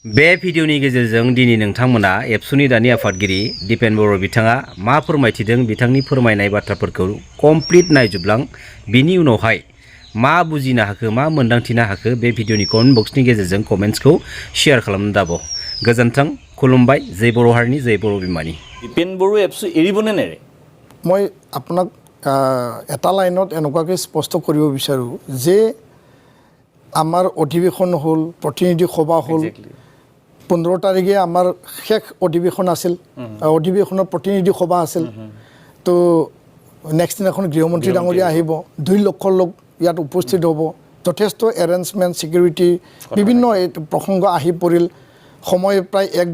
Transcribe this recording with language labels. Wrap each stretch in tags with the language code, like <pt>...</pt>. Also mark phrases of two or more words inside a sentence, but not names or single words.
<brx>बे भिडिअनि गेजेरजों दिनै नोंथांमोना एबसुनि दानि आफादगिरि दिपेन बर' बिथाङा मा फोरमायथिदों बिथांनि फोरमायनाय बाथ्राफोरखौ कमप्लिट नायजोबलां बिनि उनावहाय मा बुजिनो हाखो मा मोन्दांथिनो हाखो बे भिडिअनि कमेन्ट बक्सनि गेजेरजों कमेन्ट्सखौ शेयार खालामनो दाबो गोजोन्थों खुलुमबाय जय बर' हारिनि जय बर' बिमानि</brx> <as>दिपेन बर' एबसु এৰিবনে নেৰে মই আপোনাক এটা লাইনত এনেকুৱাকৈ স্পষ্ট কৰিব বিচাৰোঁ যে আমাৰ অধিৱেশন হ'ল প্ৰতিনিধি সভা হ'ল 15 তাৰিখে আমাৰ শেষ অধিৱেশন আছিল অধিৱেশনৰ প্ৰতিনিধি সভা আছিল তো নেক্সট দিনাখন গৃহমন্ত্ৰী ডাঙৰীয়া আহিব 2 লক্ষ লোক ইয়াত উপস্থিত হ'ব যথেষ্ট</as> <en>arrangement security</en> <as>বিভিন্ন প্ৰসংগ আহি পৰিল সময় প্ৰায় 1</as>